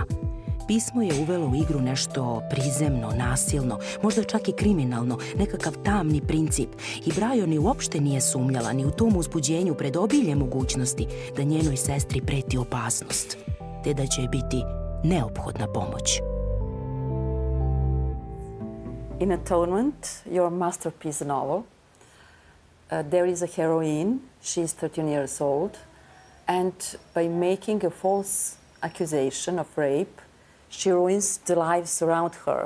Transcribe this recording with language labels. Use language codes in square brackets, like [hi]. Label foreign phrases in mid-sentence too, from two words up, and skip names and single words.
[sr] Pismo je uvelo u igru nešto prizemno, nasilno, možda čak i kriminalno, nekakav tamni princip. I Brian ni uopšte nije sumnjala ni u tom uzbuđenju pred obiljem mogućnosti da njenoj sestri preti opasnost, te da će joj biti neophodna pomoć. [en] In Atonement, your masterpiece novel, there is a heroine. She is 13 years old. And by making a false accusation of rape, she ruins the lives around her.